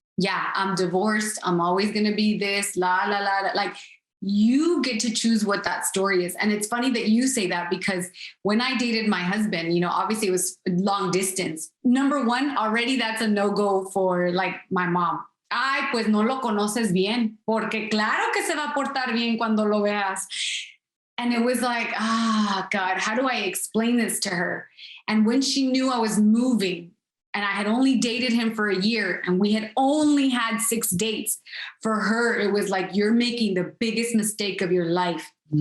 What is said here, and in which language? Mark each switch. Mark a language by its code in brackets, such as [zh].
[en] Yeah, I'm divorced. I'm always going to be this, la. Like, you get to choose what that story is. And it's funny that you say that because when I dated my husband, you know, obviously it was long distance. Number one, already that's a no-go for like my mom. [es] Ay, pues no lo conoces bien, porque claro que se va a portar bien cuando lo veas. [en] And it was like, God, how do I explain this to her? And when she knew I was moving and I had only dated him for a year and we had only had 6 dates, for her, it was like, you're making the biggest mistake of your life.